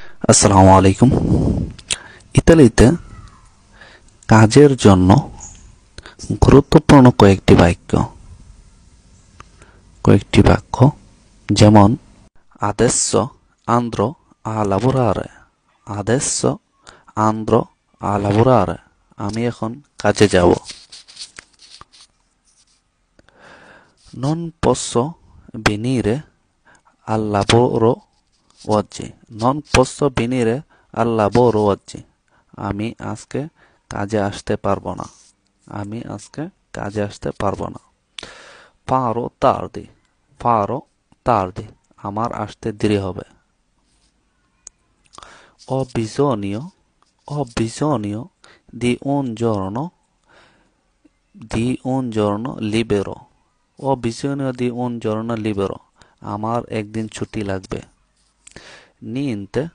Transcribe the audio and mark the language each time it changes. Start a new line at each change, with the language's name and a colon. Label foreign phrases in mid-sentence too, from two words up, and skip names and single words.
Bangla: আসসালামু আলাইকুম। ইতালিতে কাজের জন্য গুরুত্বপূর্ণ কয়েকটি বাক্য যেমন
Italian: adesso andrò a lavorare, adesso andrò a lavorare,
Bangla: আমি এখন কাজে যাব।
Italian: non posso venire al lavoro oggi, non posso venire al lavoro oggi,
Bangla: আমি আজকে কাজে আসতে পারবো না, আমি আজকে কাজে আসতে পারবো না।
Italian: farò tardi,
Bangla: আমার আসতে দেরি হবে।
Italian: ho bisogno di un giorno libero, ho bisogno di un giorno libero,
Bangla: আমার একদিন ছুটি লাগবে। niente